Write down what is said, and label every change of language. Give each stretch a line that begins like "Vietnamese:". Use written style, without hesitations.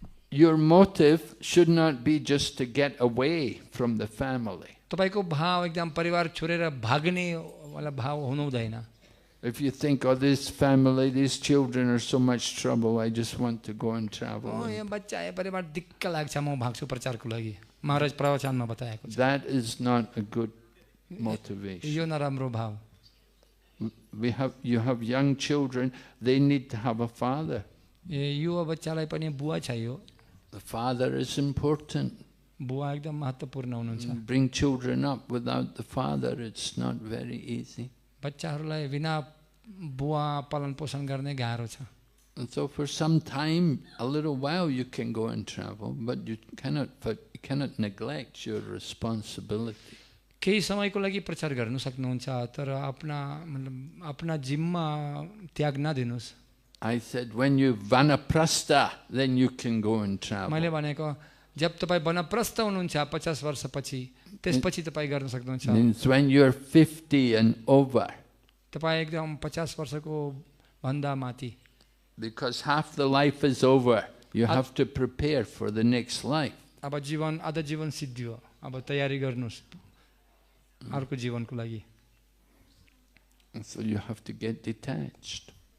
English: Your motive should not be just to get away from the family.
Nepali: तपाईको भाव एकदम परिवार छोडेर भाग्ने वाला भाव हुनु हुँदैन
English: If you think, oh, this family, these children are so much trouble, I just want to go and travel.
Nepali: यो बच्चा यो परिवार दिक्क लाग्छ म भाग्छु प्रचारको लागि महाराज प्रवचनमा बताएको छ
English: That is not a good motivation.
Nepali: यो नराम्रो भाव
English: You have young children, they need to have a father.
Nepali: युवा बच्चालाई पनि बुवा चाहियो
English: The father is important.
Nepali: बुवा एकदम महत्त्वपूर्ण हुनुहुन्छ
English: Bring children up without the father, it's not very easy.
Nepali: बच्चाहरूलाई बिना बुवा पालन पोषण गर्ने गाह्रो छ
English: And so for some time, a little while you can go and travel, but you cannot neglect your responsibility.
Nepali: केही समयको लागि प्रचार गर्न सक्नुहुन्छ तर आफ्ना जिम्मा त्याग नदिनुस्
English: I said, when you vanaprastha, then you can go and travel.
Nepali: मैले भनेको जब तपाईँ वनप्रस्थ हुनुहुन्छ 50 वर्षपछि त्यसपछि तपाईँ गर्न सक्नुहुन्छ
English: Means when you're 50 and over.
Nepali: तपाईँ एकदम 50 वर्षको भन्दा माथि
English: Because half the life is over, you have to prepare for the next life.
Nepali: अब जीवन आधा जीवन सिद्धियो अब तयारी गर्नुस् अर्को जीवनको लागि
English: And so you have to get detached.